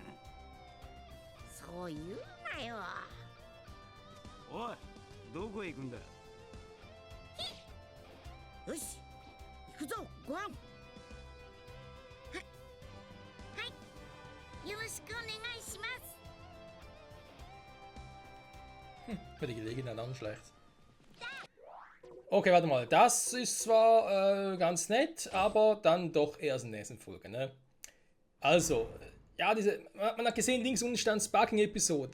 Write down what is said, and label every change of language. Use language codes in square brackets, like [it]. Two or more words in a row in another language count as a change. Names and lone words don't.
[ja] そう言うなよ。おい、どこへ行くんだ。よし、行くぞごはん。よろしくお願いします。 [de] Für die Gelegenheit dann schlecht. Okay, warte mal. Das ist zwar ganz nett, aber dann doch erst in der nächsten Folge. Ne? Also, ja, man hat gesehen, links unten stand Sparking-Episode.